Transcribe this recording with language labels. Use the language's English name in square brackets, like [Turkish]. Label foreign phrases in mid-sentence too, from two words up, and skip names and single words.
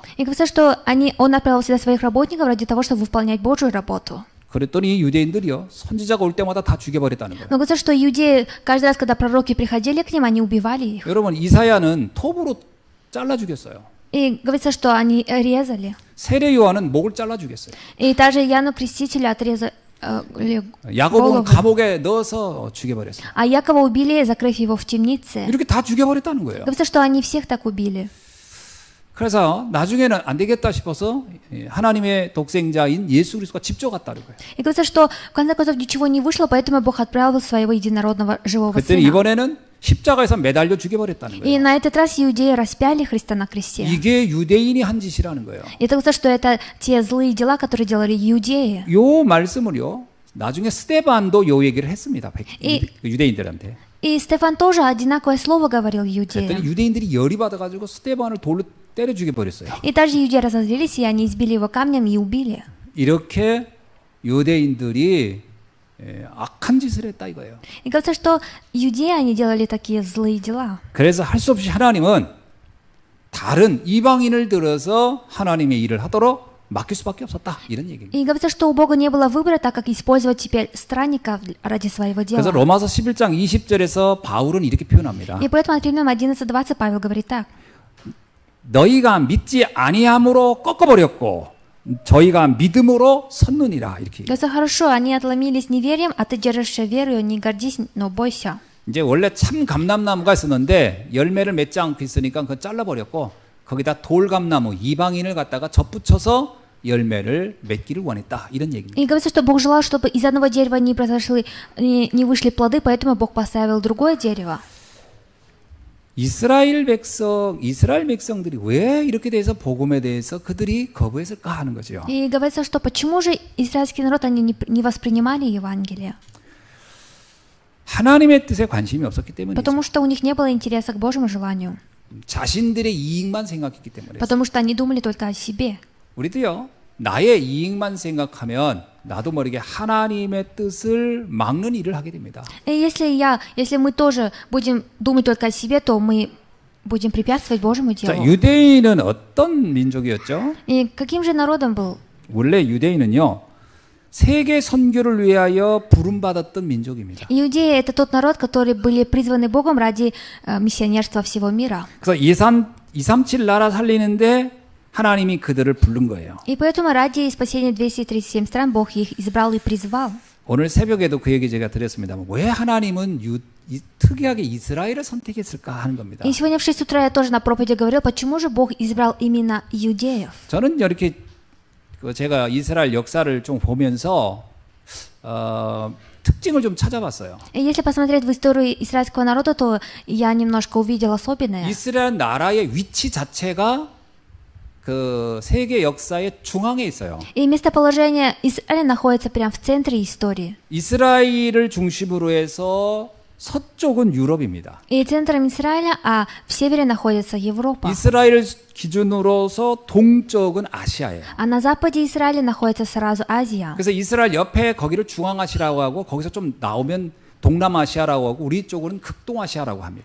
[Russian] И говорится, что он направил сюда своих работников ради того, чтобы выполнять Божью работу. [Korean] 그랬더니 유대인들이요, 선지자가 올 때마다 다 죽여버렸다는 거예요. [Russian] Но говорится, что иудеи, каждый раз, когда пророки приходили к ним, они убивали их. [Korean] 여러분, 이사야는 톱으로 잘라 죽였어요. [Russian] И говорится, что они резали. [Korean] 세례 요한은 목을 잘라 죽였어요. [Russian] И даже Иоанну Крестителю отрезали [Korean] 야고보는 [Russian] голову. [Korean] 감옥에 넣어서 죽여버렸어요. [Russian] А Якова убили, закрыв его в темнице. [Korean] 이렇게 다 죽여버렸다는 거예요. [Russian] Говорится, что они всех так убили. [Korean] 그래서 나중에는 안 되겠다 싶어서 하나님의 독생자인 예수 그리스도가 직접 갔다는 거예요. [Russian] И говорится, что в конце концов ничего не вышло, поэтому Бог отправил своего единородного живого [Korean] 그때 [Russian] сына. [Korean] 이번에는 십자가에서 매달려 죽여버렸다는 [Russian] И [Korean] 거예요. [Russian] на этот раз иудеи распяли Христа на кресте. [Korean] 이게 유대인이 한 짓이라는 거예요. [Russian] И это говорится, что это те злые дела, которые делали иудеи. [Korean] 요 말씀을요, 나중에 스데반도 요 얘기를 했습니다. 이- 유대인들한테. [Russian] И Стефан тоже одинаковое слово говорил [Korean] 그랬더니 [Russian] иудеям. [Korean] 유대인들이 열이 받아가지고 스데반을 돌로 때려 죽여버렸어요. [Russian] И также иудеи разозлились, и они избили его камнем и убили. [Korean] 이렇게 유대인들이 악한 짓을 했다 이거예요. [Russian] И говорится, что иудеи, они делали такие злые дела. [Korean] 그래서 할 수 없이 하나님은 다른 이방인을 들어서 하나님의 일을 하도록 맡길 수밖에 없었다 이런 얘기입니다. [Russian] И говорится, что у Бога не было выбора, так как использовать теперь странников ради своего [Korean] 그래서 [Russian] дела. [Korean] 로마서 11장 20절에서 바울은 이렇게 표현합니다. [Russian] И поэтому от Римлянам 11:20 Павел говорит так. [Korean] 너희가 믿지 아니함으로 꺾어버렸고 저희가 믿음으로 섰느니라 이렇게. [Russian] Говорится, хорошо, они отломились неверием, а ты держишься верою, не гордись, но бойся. [Korean] 이제 원래 참 감람나무가 있었는데 열매를 맺지 않고 있으니까 그거 잘라버렸고 거기다 돌감나무 이방인을 갖다가 접붙여서 열매를 맺기를 원했다 이런 얘기입니다. [Russian] И говорится, что Бог желал, чтобы из одного дерева не произошли, не вышли плоды, поэтому Бог поставил другое дерево. [Korean] 이스라엘 백성들이 왜 이렇게 돼서 복음에 대해서 그들이 거부했을까 하는 거죠. [Russian] И говорится, что почему же израильский народ, они не воспринимали Евангелие? [Korean] 하나님의 뜻에 관심이 없었기 때문이죠. [Russian] Потому что у них не было интереса к Божьему желанию. [Korean] 자신들의 이익만 생각했기 때문에. [Russian] Потому что они думали только о себе. [Korean] 우리도요. 나의 이익만 생각하면 나도 모르게 하나님의 뜻을 막는 일을 하게 됩니다. [Russian] И если мы тоже будем думать только о себе, то мы будем препятствовать Божьему [Korean] 자, [Russian] делу. [Korean] 유대인은 어떤 민족이었죠? [Russian] И каким же народом был? [Korean] 원래 유대인은요. 세계 선교를 위하여 부름받았던 민족입니다. [Russian] Иудеи — это тот народ, которые были призваны Богом ради миссионерства всего мира. [Korean] 그래서 237 나라 살리는데 하나님이 그들을 부른 거예요. [Russian] И поэтому ради спасения 237 стран Бог их избрал и призвал. [Korean] 오늘 새벽에도 그 얘기 제가 드렸습니다만 왜 하나님은 특이하게 이스라엘을 선택했을까 하는 겁니다. [Russian] И сегодня в 6 утра я тоже на проповеди говорил, почему же Бог избрал именно иудеев. [Korean] 저는 이렇게 제가 이스라엘 역사를 좀 보면서 특징을 좀 찾아봤어요. [Russian] И если посмотреть в историю израильского народа, то я немножко увидел особенное. [Korean] 이스라엘 나라의 위치 자체가 그 세계 역사의 중앙에 있어요. [Russian] И местоположение Израиля находится прямо в центре истории. [Korean] 이스라엘을 중심으로 해서 서쪽은 유럽입니다. [Russian] И центром Израиля, а в севере находится Европа. [Korean] 이스라엘을 기준으로서 동쪽은 아시아예요. [Russian] А на западе Израиля находится сразу Азия. [Korean] 그래서 이스라엘 옆에 거기를 중앙아시아라고 하고 거기서 좀 나오면 동남아시아라고 하고 우리 쪽으로는 극동아시아라고 합니다.